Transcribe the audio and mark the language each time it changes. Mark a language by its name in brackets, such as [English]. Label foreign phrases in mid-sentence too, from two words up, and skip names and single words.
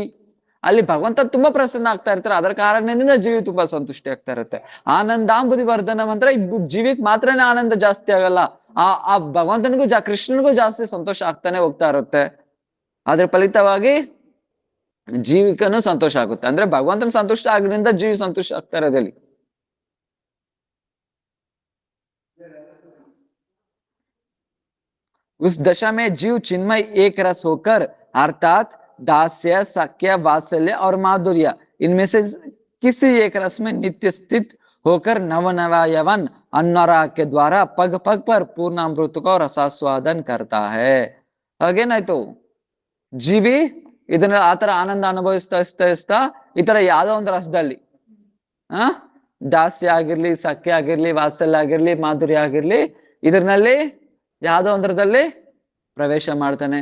[Kannada] ಅಲ್ಲಿ ಭಗವಂತ ತುಂಬಾ ಪ್ರಸನ್ನ ಆಗ್ತಾ ಇರ್ತಾರೆ. ಅದರ ಕಾರಣದಿಂದ ಜೀವಿ ತುಂಬಾ ಸಂತುಷ್ಟಿ ಆಗ್ತಾ ಇರುತ್ತೆ. [Sanskrit] ಆನಂದಾಂಬುದಿ ವರ್ಧನಂ [Kannada] ಅಂದ್ರೆ ಜೀವಿಗೆ ಮಾತ್ರನೇ ಆನಂದ ಜಾಸ್ತಿ ಆಗಲ್ಲ, ಆ ಭಗವಂತನಿಗೂ ಕೃಷ್ಣನಿಗೂ ಜಾಸ್ತಿ ಸಂತೋಷ ಆಗ್ತಾನೆ ಹೋಗ್ತಾ ಇರುತ್ತೆ. ಅದ್ರ ಫಲಿತವಾಗಿ ಜೀವಿಕನು ಸಂತೋಷ ಆಗುತ್ತೆ. ಅಂದ್ರೆ ಭಗವಂತನ ಸಂತುಷ್ಟ ಆಗಿದ್ರಿಂದ ಜೀವಿ ಸಂತೋಷ ಆಗ್ತಾ ಇರೋದಲ್ಲಿ. [Hindi] उस दशा में जीव चिन्मय एक रस होकर अर्थात दास्य सख्य वात्सल्य और माधुर्य इनमें से किसी एक रस में नित्य स्थित होकर नवनवायवन अनुराग के द्वारा पग पग पर पूर्णामृत को रसास्वादन करता है. [Kannada] ಹಾಗೇನಾಯ್ತು? ಜೀವಿ ಇದನ್ನ ಆತರ ಆನಂದ ಅನುಭವಿಸ್ತಾ ಈ ತರ ಯಾವ್ದೋ ಒಂದು ರಸದಲ್ಲಿ ದಾಸ್ಯ ಆಗಿರ್ಲಿ, ಸಖ್ಯ ಆಗಿರ್ಲಿ, ವಾತ್ಸಲ್ಯ ಆಗಿರ್ಲಿ, ಮಾಧುರ್ಯ ಆಗಿರ್ಲಿ, ಇದರಲ್ಲಿ ಯಾವ್ದೋ ಒಂದ್ರದಲ್ಲಿ ಪ್ರವೇಶ ಮಾಡ್ತಾನೆ.